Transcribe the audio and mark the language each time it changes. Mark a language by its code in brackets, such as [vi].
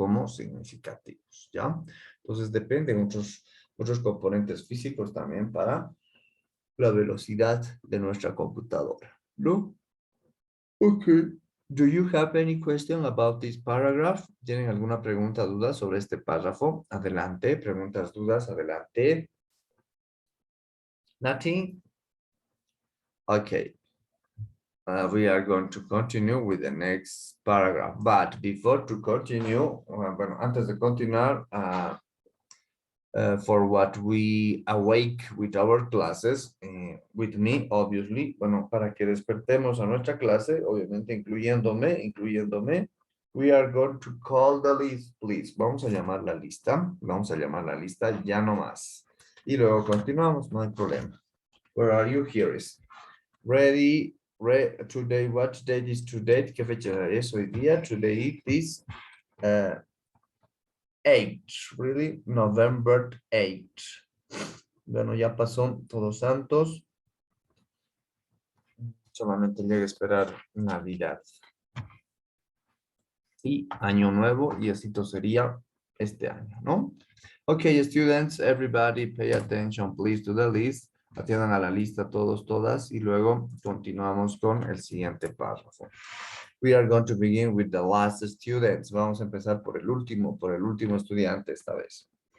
[es] Como significativos, ¿ya? Entonces dependen otros componentes físicos también para la velocidad de nuestra computadora, ¿no? [en] Ok. Do you have any question about this paragraph? [es] ¿Tienen alguna pregunta, duda sobre este párrafo? Adelante, preguntas, dudas, adelante. [en] Nothing? [es] Okay. [en] We are going to continue with the next paragraph. But before to continue, [es] bueno, antes de continuar, [en] for what we awake with our classes, with me, obviously, [es] bueno, para que despertemos a nuestra clase, obviamente incluyéndome, [en] we are going to call the list, please. [es] Vamos a llamar la lista, ya no más. Y luego continuamos, no hay problema. [en] Where are you? Here is. Ready, today, what date is today? [es] ¿Qué fecha es hoy día? [en] Today is 8, really? November 8. [es] Bueno, ya pasó Todos Santos. Solamente llega a esperar Navidad. Y Año Nuevo, y así todo sería este año, ¿no? [en] Okay, students, everybody pay attention, please, to the list. [es] Atiendan a la lista todos, todas, y luego continuamos con el siguiente párrafo. [en] We are going to begin with the last students. [es] Vamos a empezar por el último estudiante esta vez.